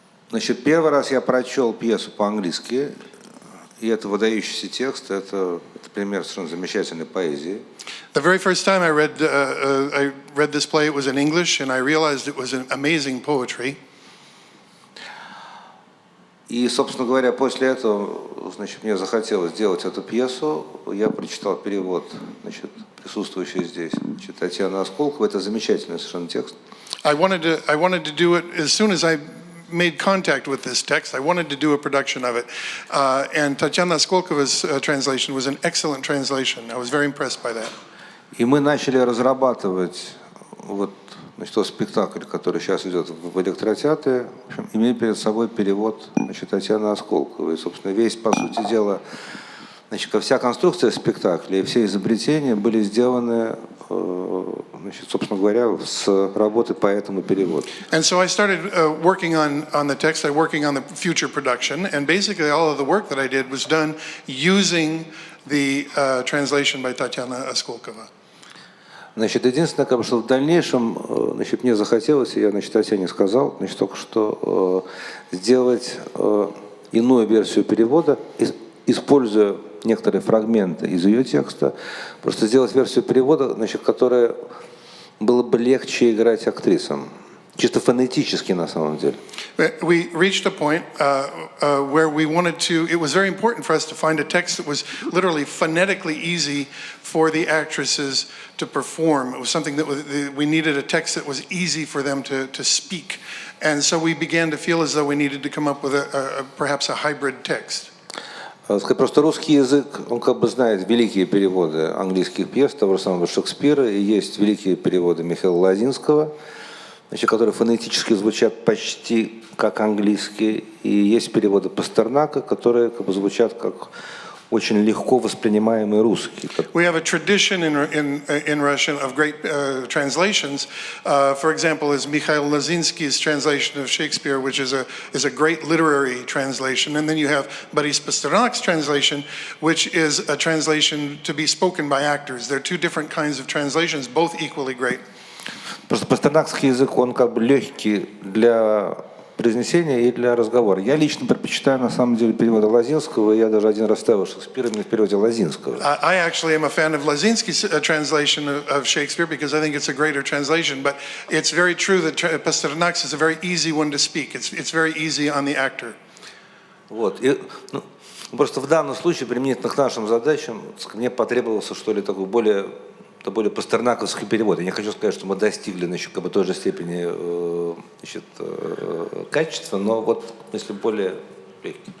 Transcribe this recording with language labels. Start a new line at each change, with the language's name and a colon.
Russian: Значит, первый раз я прочел пьесу по-английски, и это выдающийся текст, это пример совершенно замечательной поэзии.
English: The very first time I read this play, it was in English, and I realized it was an amazing poetry.
Russian: И, собственно говоря, после этого, значит, мне захотелось сделать эту пьесу. Я прочитал перевод, значит, присутствующий здесь, значит, Татьяна Осколкова. Это замечательный совершенно текст.
English: I wanted to do it as soon as I made contact with this text. I wanted to do a production of it. And Tatiana Skolkova's translation was an excellent translation. I was very impressed by that.
Russian: И мы начали разрабатывать значит, тот спектакль, который сейчас идет в электротеатре, в общем, имея перед собой перевод, значит, Татьяны Осколковой. И, собственно, весь, по сути дела, значит, вся конструкция спектакля и все изобретения были сделаны, значит, собственно говоря, с работы по этому переводу.
English: And so I started working on the text, working on the future production, and basically all of the work that I did was done using the translation by Tatiana Askolkova.
Russian: Значит, единственное, как бы, что в дальнейшем, значит, мне захотелось, и я, значит, Татьяне сказал, значит, только что сделать иную версию перевода, используя некоторые фрагменты из ее текста, просто сделать версию перевода, значит, которая было бы легче играть актрисам. Чисто фонетически, на самом деле.
English: We reached a point where we wanted to, it was very important for us to find a text that was literally phonetically easy for the actresses to perform. It was something that we needed a text that was easy for them to speak. And so we began to feel as though we needed to come up with perhaps a hybrid text.
Russian: Просто русский язык, он как бы знает великие переводы английских пьес, того же самого Шекспира, и есть великие переводы Михаила Лозинского, значит, которые фонетически звучат почти как английские, и есть переводы Пастернака, которые как бы звучат как очень легко воспринимаемый русский.
English: We have a tradition in Russian of great translations. For example, is Mikhail Lozinsky's translation of Shakespeare, which is a great literary translation, and then you have Boris Pasternak's translation, which is a translation to be spoken by actors. They're two different kinds of translations, both equally great.
Russian: Просто пастернакский язык, он как бы легкий для произнесения и для разговора. Я лично предпочитаю, на самом деле, перевода Лозинского, и я даже один раз ставил Шекспира именно в переводе Лозинского.
English: I actually am a fan of Lozinsky's translation of Shakespeare because I think it's a greater translation, but it's very true that Pasternak's is a very easy one to speak. It's very easy on the actor.
Russian: Вот. И, ну, просто в данном случае, применительно к нашим задачам, мне потребовался, что ли, такой более пастернаковский перевод. Я не хочу сказать, что мы достигли, значит, как бы той же степени, значит, качества, но вот, если более легкий.